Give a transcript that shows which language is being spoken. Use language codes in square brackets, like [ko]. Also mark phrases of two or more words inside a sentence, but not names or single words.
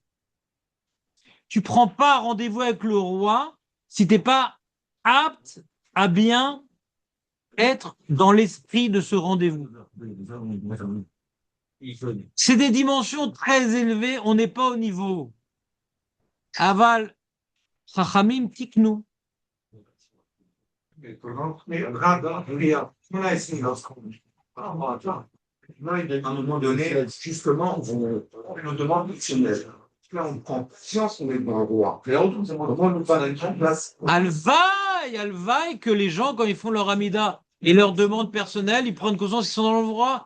[fr] Tu prends pas rendez-vous avec le roi si tu n'es pas apte à bien être dans l'esprit de ce rendez-vous. C'est des dimensions très élevées, on n'est pas au niveau. [he] אבל חכמים תיקנו. [fr] À un moment donné, justement, on nous demande là, on prend conscience qu'on est dans le roi. Et là, on nous parle d'une place. Alvaï, que les gens, quand ils font leur amida et leur demande personnelle, ils prennent conscience qu'ils sont dans le roi.